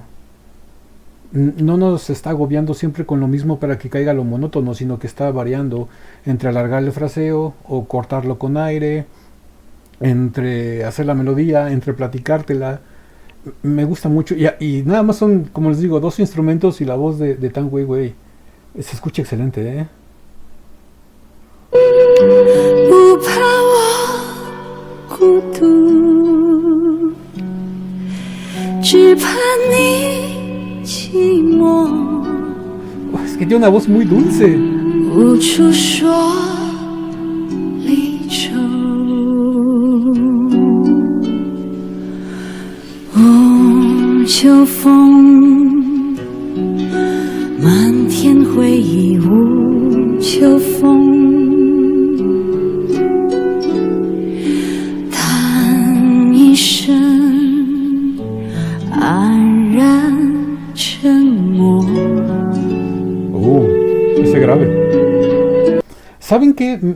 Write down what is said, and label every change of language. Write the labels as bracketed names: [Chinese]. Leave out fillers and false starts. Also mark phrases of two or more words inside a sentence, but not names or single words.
[Spanish] No nos está agobiando siempre con lo mismo para que caiga lo monótono, sino que está variando entre alargar el fraseo o cortarlo con aire, entre hacer la melodía, entre platicártela. Me gusta mucho. Y nada más son, como les digo, dos instrumentos y la voz de Tang Weiwei. Se escucha excelente, ¿eh? [Chinese] 不怕我孤独，只怕你寂寞。 [Spanish] Es que tiene una voz muy dulce. [Chinese] 无处说离愁。哦，秋风，漫天回忆无秋风。 [Spanish] Ese grave. ¿Saben qué?